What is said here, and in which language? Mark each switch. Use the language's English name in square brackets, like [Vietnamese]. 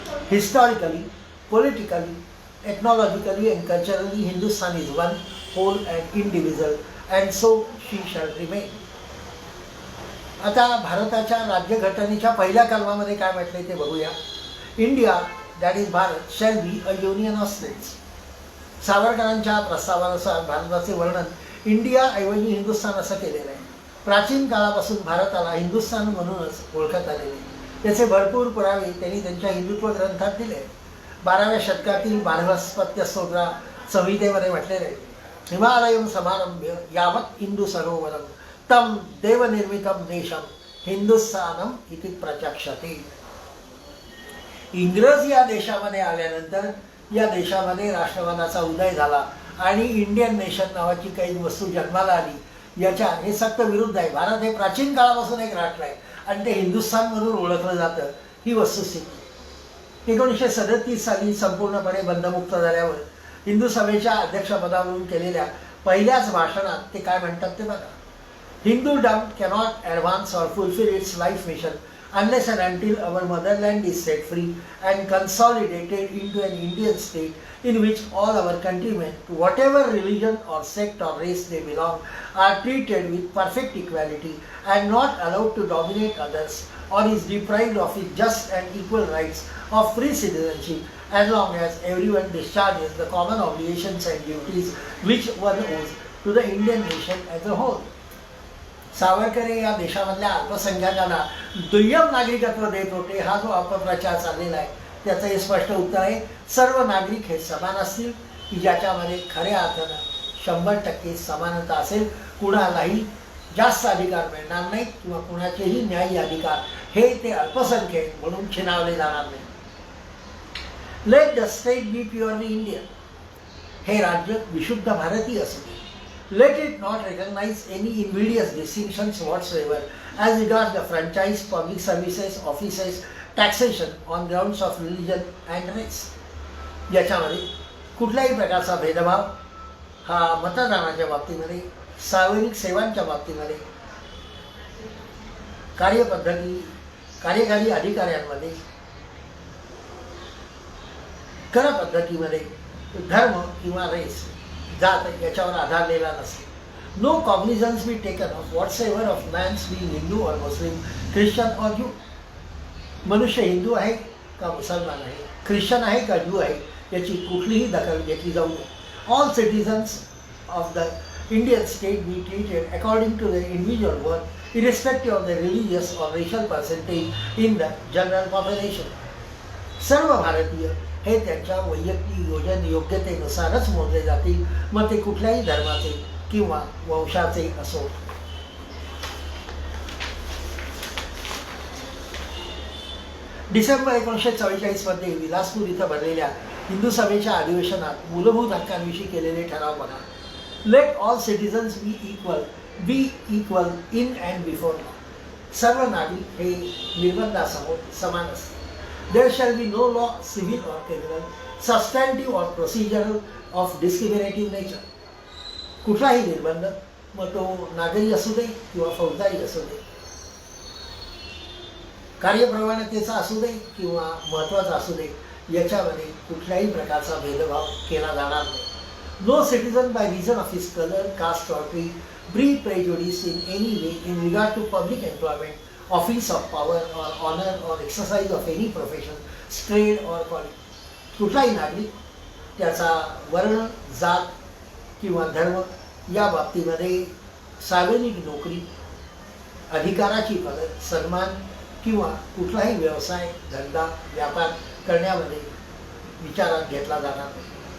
[English] Historically, politically, ethnologically and culturally Hindustan is one, whole and indivisible and so she shall remain. [Marathi] आता भारताच्या राज्यघटनेच्या पहिल्या कलमामध्ये काय म्हटलंय ते बघूया. [English] India that is Bharat shall be a union of states. [Marathi] सावरकरांच्या प्रस्तावानुसार भारताचे वर्णन इंडिया ऐवजी हिंदुस्थान असं केलेलं आहे. प्राचीन काळापासून भारताला हिंदुस्थान म्हणूनच ओळखत आलेले याचे भरपूर पुरावे त्यांनी त्यांच्या हिंदुत्व ग्रंथात दिले. 12व्या शतकातील बारहस्पत्य स्तोत्र संहितेमध्ये म्हटलेले आहे, [Sanskrit] हिमालयम समारंभ्य यावत हिंदू सरोवरम तम देवनिर्मितम देशम हिंदुस्थानम इति प्रचक्षते. [Marathi] इंग्रज या देशामध्ये आल्यानंतर या देशामध्ये राष्ट्रवादाचा उदय झाला आणि इंडियन नेशन नावाची काही वस्तू जन्माला आली. याच्या हे सक्त विरुद्ध आहे. भारत हे प्राचीन काळापासून एक राष्ट्र आहे आणि ते हिंदुस्थान म्हणून ओळखलं जातं, ही वस्तुस्थिती. 1937 साली संपूर्णपणे बंधमुक्त झाल्यावर हिंदू सभेच्या अध्यक्षपदावरून केलेल्या पहिल्याच भाषणात ते काय म्हणतात ते बघा. [English] Hindudom cannot advance or fulfil its life mission unless and until our motherland is set free and consolidated into an Indian state in which all our countrymen, to whatever religion or sect or race they belong, are treated with perfect equality and not allowed to dominate others or is deprived of its just and equal rights of free citizenship as long as everyone discharges the common obligations and duties which one owes to the Indian nation as a whole. [Marathi] Savarkar या देशामधल्या अल्पसंख्याकांना दुय्यम नागरिकत्व देत होते. हा जो अपप्रचार चाललेला आहे त्याचं हे स्पष्ट उत्तर आहे, सर्व नागरिक हे समान असतील की ज्याच्यामध्ये खऱ्या अर्थानं 100% समानता असेल. कुणालाही जास्त अधिकार मिळणार नाहीत किंवा कुणाचेही न्याय्य अधिकार हे ते अल्पसंख्यक म्हणून छिनावले जाणार नाही. [English] Let the state be purely Indian. [Marathi] हे राज्य विशुद्ध भारतीय असू दे. [English] Let it not recognize any invidious distinctions whatsoever as regards the franchise, public services, offices, taxation on grounds of religion and race. [Marathi] याच्यामध्ये कुठल्याही प्रकारचा भेदभाव हा मतदानाच्या बाबतीमध्ये, सार्वजनिक सेवांच्या बाबतीमध्ये, कार्यपद्धती, कार्यकारी अधिकाऱ्यांमध्ये, कर पद्धतीमध्ये, धर्म किंवा रेस जात याच्यावर आधारलेला नसतो. [English] No cognizance be taken of whatsoever of man's being Hindu or Muslim, Christian or Jew. [Marathi] मनुष्य हिंदू आहे का मुसलमान आहे, ख्रिश्चन आहे का ज्यू आहे, याची कुठलीही दखल घेतली जाऊ नये. [English] All citizens of the Indian state be treated according to their individual worth, irrespective of their religious or racial percentage in the general population. [Marathi] सर्व भारतीय हे त्यांच्या वैयक्तिक योग्यतेनुसारच मोजले जातील, मग ते कुठल्याही धर्माचे किंवा वंशाचे असो. डिसेंबर 1944 मध्ये विलासपूर इथं भरलेल्या हिंदू सभेच्या अधिवेशनात मूलभूत हक्कांविषयी केलेले ठराव बघा. [English] Let all citizens be equal in and before law. [Marathi] सर्व नागरिक हे निर्बंधासमोर समान असतात. [English] There shall be no law civil or criminal, substantive or procedural of discriminative nature. [Marathi] कुठलाही निर्बंध, मग तो नागरी असू दे किंवा फौजदारी असू दे, कार्यप्रवणतेचा असू दे किंवा महत्त्वाचा असू दे, याच्यामध्ये कुठल्याही प्रकारचा भेदभाव केला जाणार नाही. [English] No citizen by reason of his color, caste or creed breed prejudice in any way in regard to public employment, office of power or honor or exercise of any profession, trade or calling. [Marathi] कुठलाही नागरिक त्याचा वर्ण, जात किंवा धर्म या बाबतीमध्ये सार्वजनिक नोकरी, अधिकाराची पदर, सन्मान किंवा कुठलाही व्यवसाय, धंदा, व्यापार करण्यामध्ये विचारात घेतला जाणार नाही.